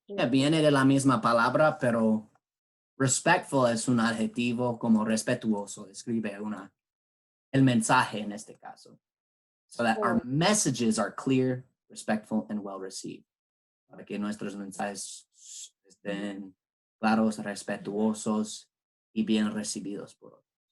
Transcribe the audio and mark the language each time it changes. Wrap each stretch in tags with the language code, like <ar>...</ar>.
<es>Viene de la misma palabra, pero respectful es un adjetivo como respetuoso. Describe el mensaje en este caso.</es> <en>So that our messages are clear, respectful, and well received.</en> <es>Para que nuestros mensajes estén claros, respetuosos y bien recibidos por otros.</es>